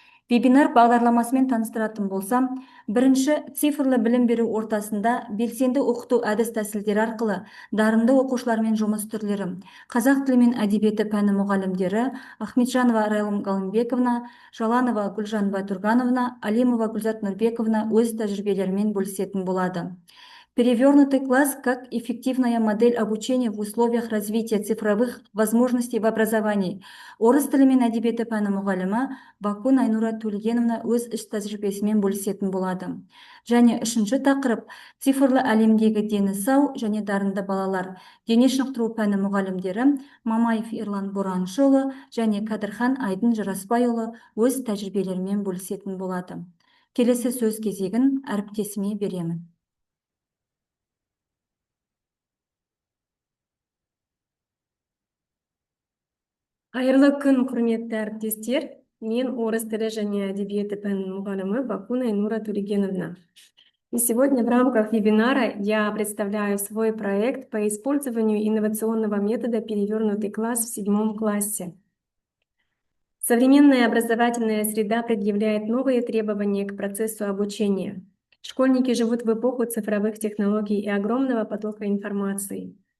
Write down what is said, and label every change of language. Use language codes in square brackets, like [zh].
[kk] Вебинар бағдарламасымен таныстыратын болсам, бірінші цифрлы білім беру ортасында белсенді оқыту әдіс тәсілдері арқылы дарынды оқушылармен жұмыс түрлері. Қазақ тілі мен әдебиеті пәні мұғалімдері Ахметжанова Райлым Галымбековна, Жаланова Гүлжан Батургановна, Алимова Гүлзат Нұрбековна өз тәжірибелерімен бөлісетін болады. [ru] Перевернутый класс как эффективная модель обучения в условиях развития цифровых возможностей в образовании. [kk] Орыс тілі мен әдебиеті пәні мұғалімі Бакун Айнура Төлегеновна өз іс тәжірибесімен бөлісетін болады. Және үшінші тақырып цифрлы әлемдегі дені сау және дарынды балалар. Дене шынықтыру пәні мұғалімдері Мамаев Ерлан Бораншұлы және Кәдірхан Айдын Жарасбайұлы өз тәжірибелерімен бөлісетін болады. Келесі сөз кезегін әріптесіме беремін. Қайырлы күн, құрметті әріптестер. Мен орыс тілі және әдебиеті пәнінің мұғалімі Бакун Айнура Төлегеновна. [ru] И сегодня в рамках вебинара я представляю свой проект по использованию инновационного метода «Перевернутый класс» в 7 классе. Современная образовательная среда предъявляет новые требования к процессу обучения. Школьники живут в эпоху цифровых технологий и огромного потока информации.